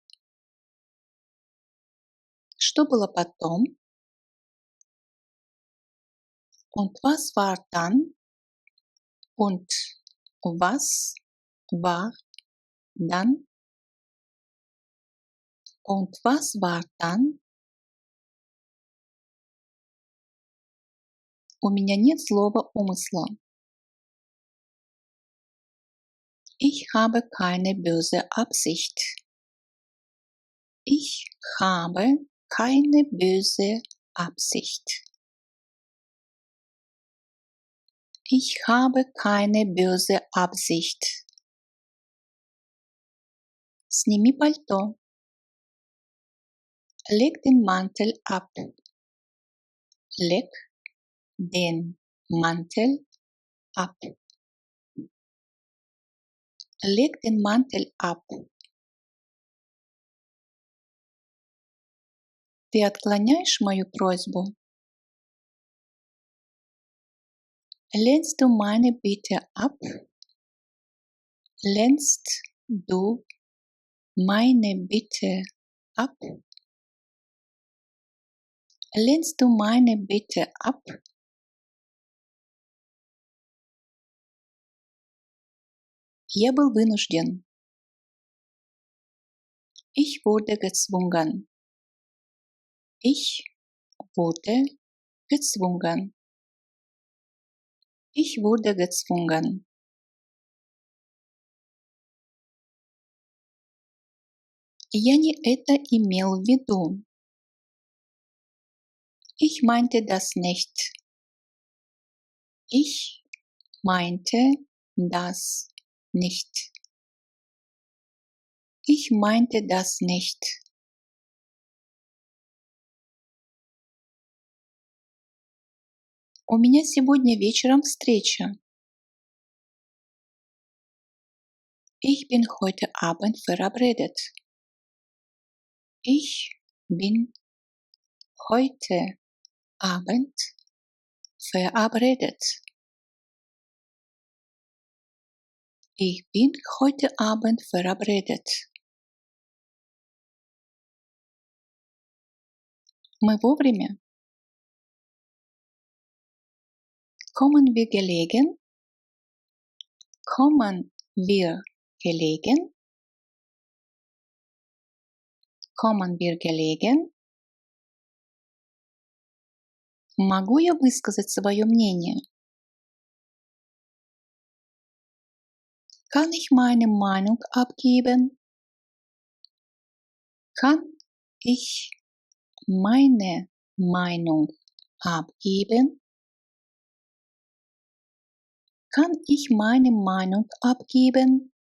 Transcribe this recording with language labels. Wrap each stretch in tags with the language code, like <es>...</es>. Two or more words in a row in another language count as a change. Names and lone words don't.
<ru>Что было потом?</ru> <de>Und was war dann? Und was war dann? Und was war dann?</de> <ru>У меня нет злого умысла.</ru> <de>Ich habe keine böse Absicht. Ich habe keine böse Absicht. Ich habe keine böse Absicht.</de> <ru>Сними пальто.</ru> <de>Leg den Mantel ab. Leg den Mantel ab. Leg den Mantel ab.</de> <ru>Ты отклоняешь мою просьбу?</ru> <de>Lehnst du meine Bitte ab? Lehnst du meine Bitte ab? Lehnst du meine Bitte ab?</de> <ru>Я был вынужден.</ru> <de>Ich wurde gezwungen. Ich wurde gezwungen. Ich wurde gezwungen.</de> <ru>Я не это имел в виду.</ru> <de>Ich meinte das nicht. Ich meinte das nicht. Ich meinte das nicht.</de> <ru>У меня сегодня вечером встреча.</ru> <de>Ich bin heute Abend verabredet. Ich bin heute Abend verabredet. Ich bin heute Abend verabredet.</de> <ru>Мы вовремя.</ru> <de>Kommen wir gelegen? Kommen wir gelegen? Kommen wir gelegen?</de> <ru>Могу я высказать свое мнение?</ru> <de>Kann ich meine Meinung abgeben? Kann ich meine Meinung abgeben? Kann ich meine Meinung abgeben?</de>